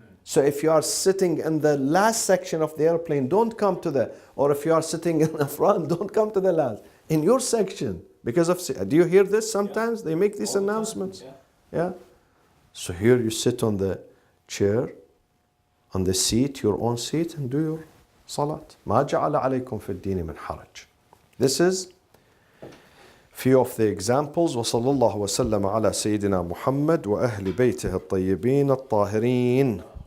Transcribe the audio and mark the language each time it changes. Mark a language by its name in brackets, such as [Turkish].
[English] So if you are sitting in the last section of the airplane, don't come to or if you are sitting in the front, don't come to the last. In your section. Because of, do you hear this sometimes? They make these announcements. Yeah. So here you sit on the chair, on the seat, your own seat, and do your salat. [Arabic] ما جعل عليكم في الدين من حرج. [English] This is few of the examples. [Arabic] وصلى الله وسلم على سيدنا محمد وأهل بيته الطيبين الطاهرين.